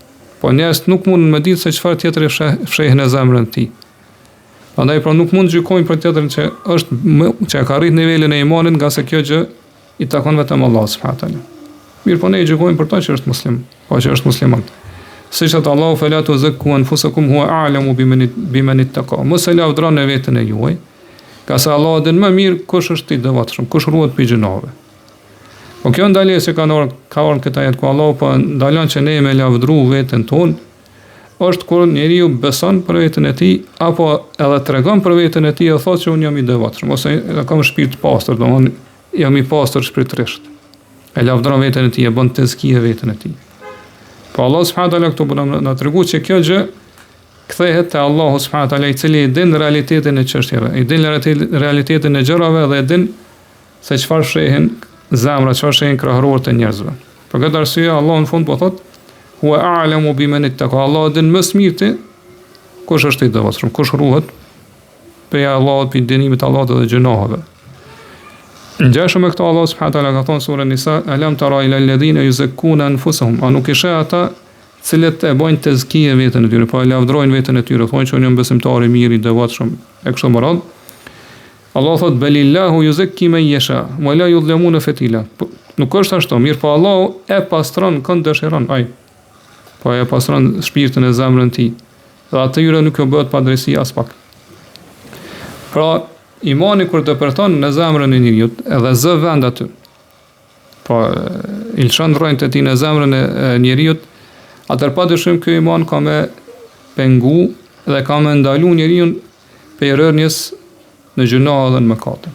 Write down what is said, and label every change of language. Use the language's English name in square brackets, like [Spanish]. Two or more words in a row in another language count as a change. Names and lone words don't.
[Albanian] Po njerëzit nuk mund me ditë se çfarë tjetër e fshehin në zemrën e tij. Prandaj pra nuk mund gjykojnë për tjetrin që që ka arrit nivelin e imanit, nga se kjo gjë i takon vetëm Allah [Arabic] سبحانه وتعالى. [Albanian] Mirë po ne gjykojmë për ta që është muslim, po që është musliman. Siç thot Allahu [Arabic] فلا تزكوا أنفسكم هو أعلم بمن اتقى. [Albanian] Mos e lavdroni veten e juaj, ka se Allah din më mirë kush është i devotshëm, kush ruhet prej gjunave. Po kjo ndalje që ka orë këta jetë ku Allah po ndalon që ne me lavdru veten tonë, është kur njeriu beson për veten e tij apo edhe tregon për veten e tij e thotë që unë jam i devotshëm ose kam shpirt pastër, domthonë jam i pastër shpirtërisht. E lavdron veten e tij, e bën tezkije veten e tij. Po Allah [Arabic] سبحانه تعالى [Albanian] këtu bën na tregu që kjo gjë kthehet te Allahu [Arabic] سبحانه تعالى [Albanian] i cili e din realitetin e çështjeve, i din realitetin e gjërave dhe e din se çfarë shehin zemra, çfarë shehin krahërorët e njerëzve. Për këtë arsye Allah në fund po thotë [Arabic] هو أعلم بمن اتقى. [Albanian] Allah din më së miri kush është i devotshëm, kush ruhet prej Allahut, prej dënimit të Allahut dhe gjunaheve. Ngjashëm me këto Allah [Arabic] سبحانه تعالى [Albanian] ka thonë sura Nisa, [Arabic] ألم تر إلى الذين يزكون أنفسهم, [Albanian] a nuk i sheh ata cilët e bojnë tezkije veten e tyre, po e lavdrojnë veten e tyre, thonë që unë jam besimtar i mirë, i devotshëm, e kështu me radhë. Allah thot [Arabic] بل الله يزكي من يشاء ولا يظلمون فتيلا. [Albanian] Nuk është ashtu, mirë po Allahu e pastron kënd dëshiron ai. Po e pastron shpirtin e zemrën e tij. Dhe atyre nuk u bëhet padrejsi as pak. Pra, imani kur depërton në zemrën e njeriu edhe zë vend aty. Po i lëshon rrojnë të tij në zemrën e njeriu, atëherë padyshim ky iman ka me pengu dhe ka me ndalu njeriu prej rënjes në gjuna dhe në mëkate.